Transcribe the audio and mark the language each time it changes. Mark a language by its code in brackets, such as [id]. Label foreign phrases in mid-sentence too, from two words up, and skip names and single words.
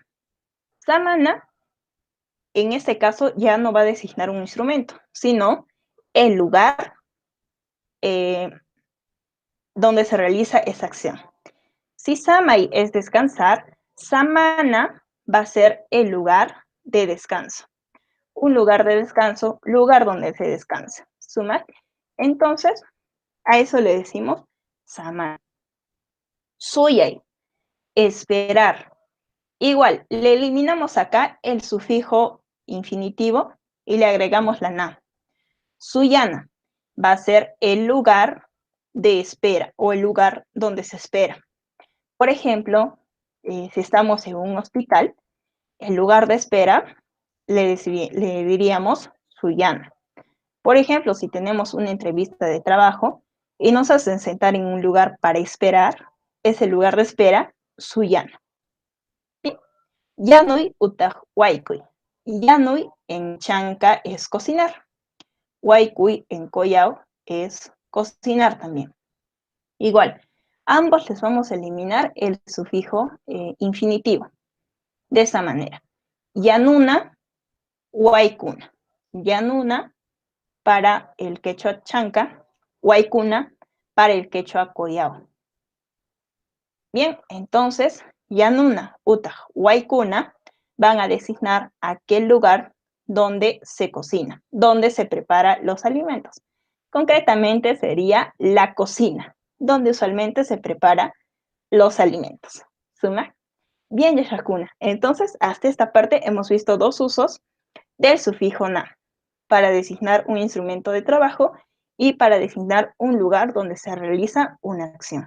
[qu] Samana, [es] en este caso, ya no va a designar un instrumento, sino el lugar donde se realiza esa acción. Si samai es descansar, samana va a ser el lugar de descanso. Un lugar de descanso, lugar donde se descansa. [qu] ¿Sumar? [es] Entonces, a eso le decimos samana. [qu] Suyai, [es] esperar. Igual, le eliminamos acá el sufijo infinitivo y le agregamos la na. Suyana va a ser el lugar de espera o el lugar donde se espera. Por ejemplo, si estamos en un hospital, el lugar de espera le diríamos Suyana. Por ejemplo, si tenemos una entrevista de trabajo y nos hacen sentar en un lugar para esperar, ese lugar de espera, [qu] Suyana. Yanui utaj waikui. [es] Yanui en chanca es cocinar. Waikui en collao es cocinar también. Igual, ambos les vamos a eliminar el sufijo infinitivo. De esa manera. [qu] Yanuna, waikuna. [es] Yanuna para el quechua chanca, waikuna para el quechua collao. Bien, entonces, [qu] yanuna, utaj, waikuna [es] van a designar aquel lugar donde se cocina, donde se preparan los alimentos. Concretamente sería la cocina, donde usualmente se preparan los alimentos. ¿Suma? Bien, Yashakuna. Entonces, hasta esta parte hemos visto dos usos del sufijo na, para designar un instrumento de trabajo y para designar un lugar donde se realiza una acción.